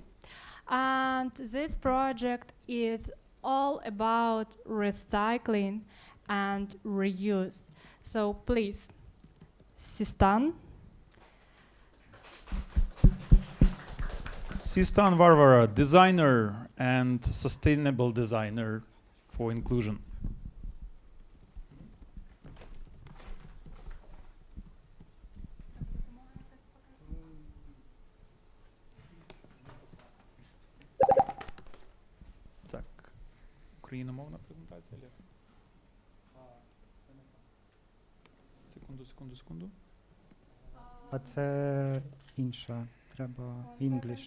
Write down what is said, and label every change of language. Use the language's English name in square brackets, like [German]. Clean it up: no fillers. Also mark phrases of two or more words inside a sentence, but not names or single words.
[English] And this project is all about recycling and reuse. So please, Sistan. Sistan Varvara, designer and sustainable designer for inclusion. [Ukrainian] Так, україномовна презентація, Лев? Секунду. А це інша. Треба English.